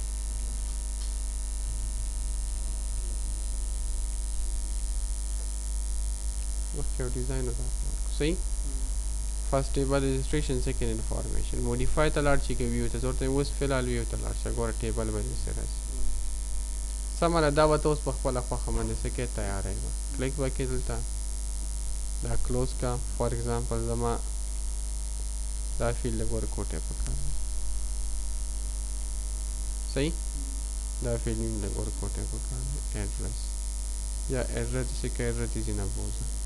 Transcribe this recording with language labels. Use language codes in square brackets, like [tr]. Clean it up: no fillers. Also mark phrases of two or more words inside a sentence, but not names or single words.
[ps] مخکې یو ډیزاین ورته ورکو. صحیح. [en] first table registration second information modify [ps] ته لاړ شي که ویو ته ورته اوس فلحال ویو ته لاړ شه ګوره ټیبل به داسې راشي. سمه ده. دا به ته اوس په خپله خوښه باندې څه کې تیاری به کلیک به کې دلته دا کلوز کا. [en] for example [ps] زما دا فیلډ لږ ورکوټی پکار دی. صحیح. دا فیلډ مې لږ ورکوټی پکار دی. ایډرس یا ایډرس داسې که ایډرس دې ځینه بوځه.